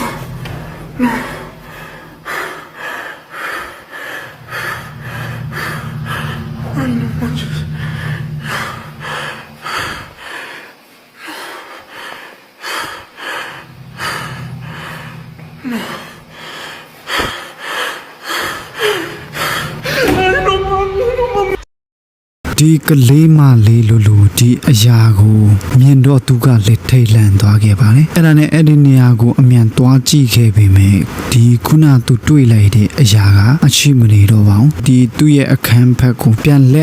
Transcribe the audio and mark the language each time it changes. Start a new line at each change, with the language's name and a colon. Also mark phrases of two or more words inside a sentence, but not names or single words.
Spanish: No. Ay, no manches. No. Ay, no mames, no mames.
Burmese: ဒီကလေးမလေးလိုဒီအရာကိုမြင်တော့သူကလက်ထိတ်လန့်သွားခဲ့ပါတယ်အဲ့ဒါနဲ့အဲ့ဒီနေရာကိုအမြန်သွားကြည့်ခဲ့ ပေမဲ့ဒီခုနသူတွေ့လိုက်တဲ့အရာကအရှိမနေတော့ပါဘူးဒီသူ့ရဲ့အခန်းဘက်ကိုပြန်လှ